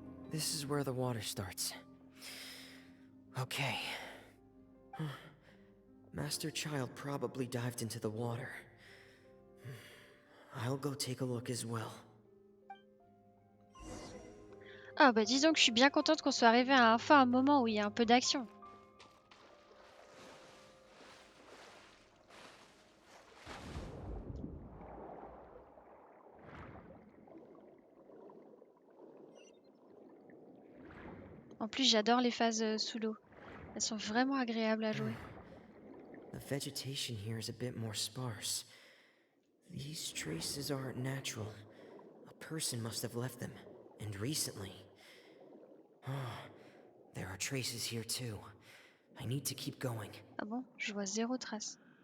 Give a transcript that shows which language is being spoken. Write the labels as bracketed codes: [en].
[en] This is where the water starts. Okay. Master Child probably dived into the water. I'll go take a look as well. [fr] Ah bah dis donc, je suis bien contente qu'on soit arrivé à enfin un moment où il y a un peu d'action. En plus, j'adore les phases sous l'eau. Elles sont vraiment agréables à jouer. [en] The vegetation here is a bit more sparse. These traces aren't natural. A person must have left them, and recently. There are traces here too. I need to keep going. [fr] Ah bon? Je vois zéro trace.